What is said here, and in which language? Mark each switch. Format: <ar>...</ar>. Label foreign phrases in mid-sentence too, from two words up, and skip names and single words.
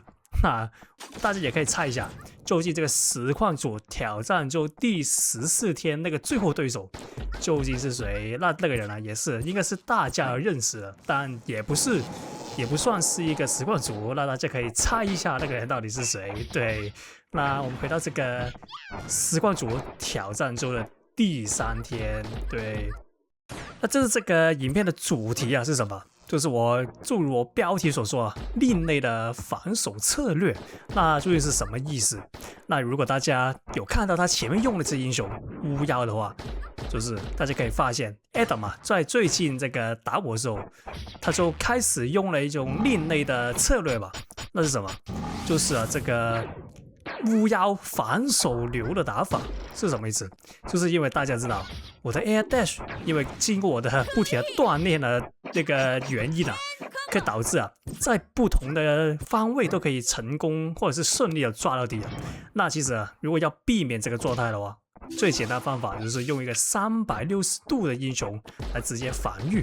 <zh>那大家也可以猜一下，究竟這個實況主挑戰周第14天那個最後對手究竟是誰？那個人呢，也是應該是大家認識的，但也不算是一個實況主。那大家可以猜一下那個人到底是誰？對，那我們回到這個實況主挑戰周的第3天。對，那這是這個影片的主題啊是什麼？就是就如我標題所說啊，另類的防守策略。那究竟是什麼意思？那如果大家有看到他前面用的这英雄巫妖的話，就是大家可以發現 Adam 啊，在最近這個打我的時候，他就開始用了一種另類的策略吧。那是什麼？就是啊，這個巫妖反手流的打法是什麼意思？就是因為大家知道我的 Air Dash，因為經過我的不停的鍛鍊的那個原因啊，可以導致啊，在不同的方位都可以成功或者是順利的抓到敵人。那其實啊，如果要避免這個狀態的話，最簡單的方法就是用一個360度的英雄來直接防禦。</zh>